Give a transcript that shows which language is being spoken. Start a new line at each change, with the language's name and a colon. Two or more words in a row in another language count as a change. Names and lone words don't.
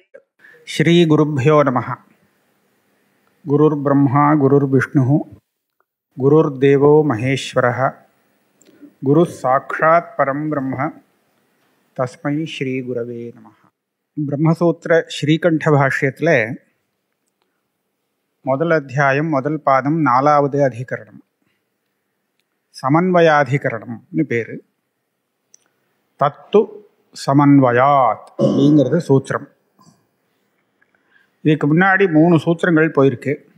Sanskrit: श्री गुरुभ्यो नमः। गुरुर्ब्रह्मा गुरुर्विष्णुः गुरुर्देवो महेश्वरः गुरुः साक्षात् परं ब्रह्म तस्मै श्री गुरवे नमः।
Tamil: ब्रह्मसूत्र श्रीकण्ठ भाष्यத்தில் முதல் அத்தியாயம் முதல் பாதம் 4வது அதிகரணம் சமன்வயாதிகரணம்னு பேர். தத்து சமன்வயாத் அப்படிங்கிறது சூத்திரம். இதுக்கு முன்னாடி 3 சூத்திரங்கள் போயிருக்கு.